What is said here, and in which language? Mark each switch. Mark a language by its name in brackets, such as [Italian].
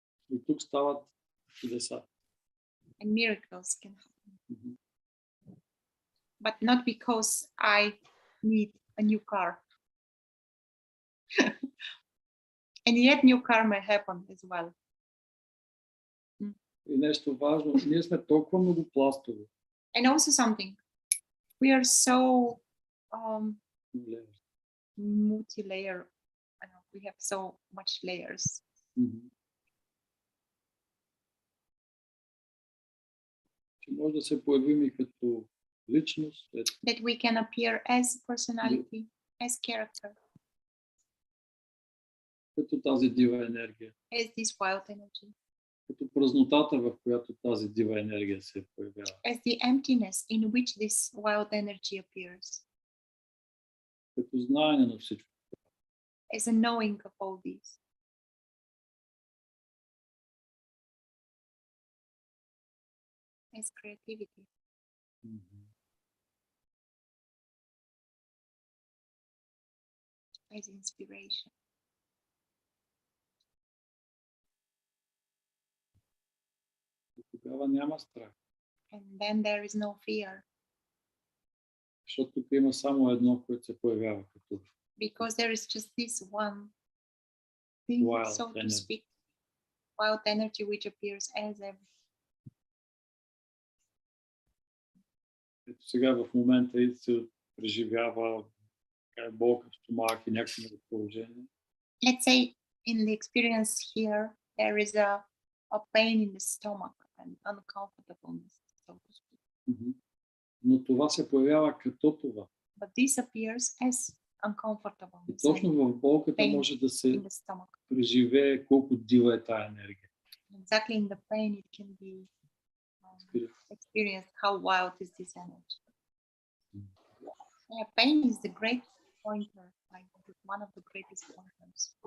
[Bulgarian] и тук стават чудеса. [English] And miracles can happen. But not because I need a new car. And yet new car may happen as well. [Bulgarian] И нещо важно, ние сме толкова многопластови. [English] And also something, we are so multi-layer. We have so much layers. [Bulgarian] Че може да се появим и като личност. [English] That we can appear as personality, as character. [Bulgarian] Като тази дива енергия. [English] As this wild energy. [Bulgarian] Като празнотата, в която тази дива енергия се появява. [English] As the emptiness in which this wild energy appears. [Bulgarian] Като знаене на всичко. [English] As a knowing of all these. As creativity. As inspiration. [Bulgarian] Тогава няма страх. [English] And then there is no fear. [Bulgarian] Защото тук има само едно, което се появява като. [English] Because there is just this one thing, Wild so to energy. speak, wild energy which appears as everything. [Bulgarian] Ето сега в момента и се преживява болка в стомах и някакво разположение. [English] Let's say in the experience here, there is a pain in the stomach and uncomfortableness, so to speak. [Bulgarian] Но това се появява като това. [English] But this appears as uncomfortable. [Bulgarian] И точно в болката може да се преживее колко дива е тая енергия. [English] Exactly in the pain it can be experienced how wild is this energy. Yeah, pain is the great pointer, like one of the greatest pointers.